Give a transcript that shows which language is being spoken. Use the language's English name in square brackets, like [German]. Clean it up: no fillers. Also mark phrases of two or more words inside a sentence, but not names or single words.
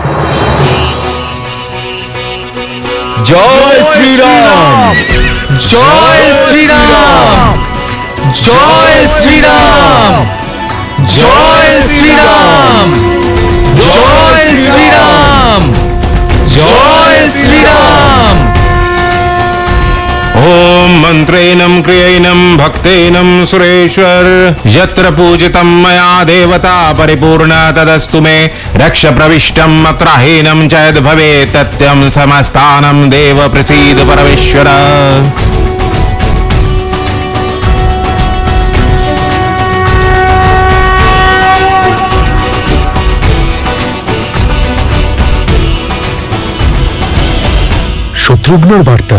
[Bangla] জয় শ্রীরাম, জয় শ্রীরাম, জয় শ্রীরাম, জয় শ্রীরাম, জয় শ্রীরাম, জয় শ্রীরাম। [Sanskrit] ओम मंत्रेणं क्रियैनं भक्तेनं सुरेश्वर यत्र पूजितं मया देवता परिपूर्णा तदस्तु मे रक्ष प्रविष्टं अत्राहीनं च यद् भवेत् तत्यं समस्तानं देव प्रसीद परमेश्वर। [Bangla] শত্রুঘ্নর বার্তা।